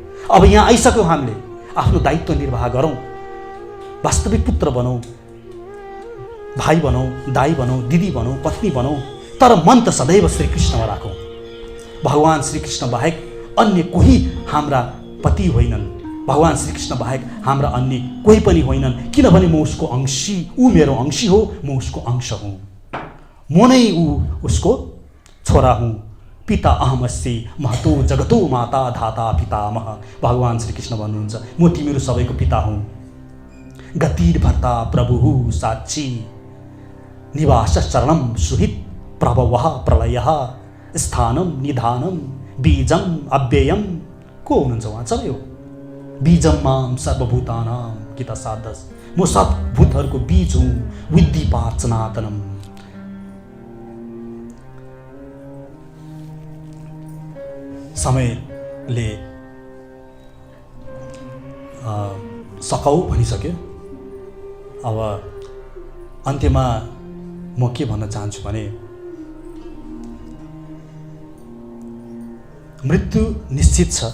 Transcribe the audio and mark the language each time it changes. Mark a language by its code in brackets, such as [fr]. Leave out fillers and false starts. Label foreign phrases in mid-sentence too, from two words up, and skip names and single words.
[ne] अब यहाँ आइसक्यो, हामीले आफ्नो दायित्व निर्वाह गरौँ, वास्तविक पुत्र बनौँ, भाइ बनौँ, दाइ बनौँ, दिदी बनौँ, पत्नी बनौँ, तर मन त सदैव श्रीकृष्णमा राखौँ। भगवान् श्रीकृष्ण बाहेक अन्य कोही हाम्रा पति होइनन्, भगवान् श्रीकृष्ण बाहेक हाम्रा अन्य कोही पनि होइनन्, किनभने म उसको अंशी, ऊ मेरो अंशी हो, म उसको अंश हुँ, म नै ऊ उसको छोरा हुँ। [sa] पिता अहमस्ति महतो जगतो माता धाता पितामह। [ne] भगवान् श्रीकृष्ण भन्नुहुन्छ म तिमीहरू सबैको पिता हुँ। [sa] गतिर् भर्ता प्रभुः साक्षी निवास शरणं सुहित प्रभवः प्रलयः स्थानं निधानं बीजम अव्ययम। [ne] को हुनुहुन्छ उहाँ? सबै हो। [sa] बीजम माम सर्वभूतानां गीता 7:10। [ne] म सब भूतहरूको बीज हुँ, [sa] विद्धि पार्थ सनातनम। [ne] समयले सकाउ भनिसक्यो। अब अन्त्यमा म के भन्न चाहन्छु भने मृत्यु निश्चित छ।